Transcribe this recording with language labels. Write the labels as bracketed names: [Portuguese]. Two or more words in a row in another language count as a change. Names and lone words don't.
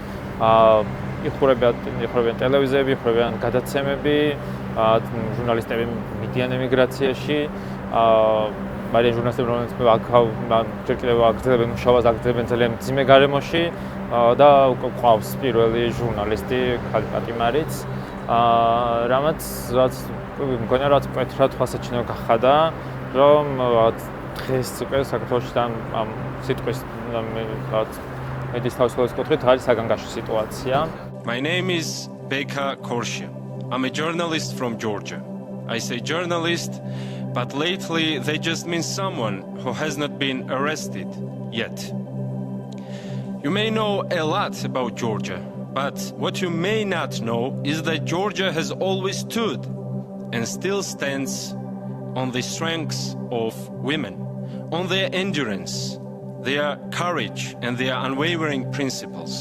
[Georgian] იხურებიან ტელევიზიები, იხურებიან გადაცემები, ჟურნალისტები მიდიან ემიგრაციაში, მაგრამ ჟურნალისტები რომელიც ჯერ კიდევ აგრძელებენ მუშაობას, აგრძელებენ ძალიან მძიმე გარემოში და ყავს პირველი ჟურნალისტი ქალიკატი მარიც, რაც მგონია რაც მკვეთრად თვალსაჩინო გახადა, რომ დღეს უკვე საქართველოში ამ სიტყვის მედიის თავისუფლების კუთხით არის საგანგაშო სიტუაცია. [English] My name is Beka Korshia. I'm a journalist from Georgia. I say journalist, but lately they just mean someone who has not been arrested yet. You may know a lot about Georgia, but what you may not know is that Georgia has always stood and still stands on the strengths of women, on their endurance, their courage and their unwavering principles.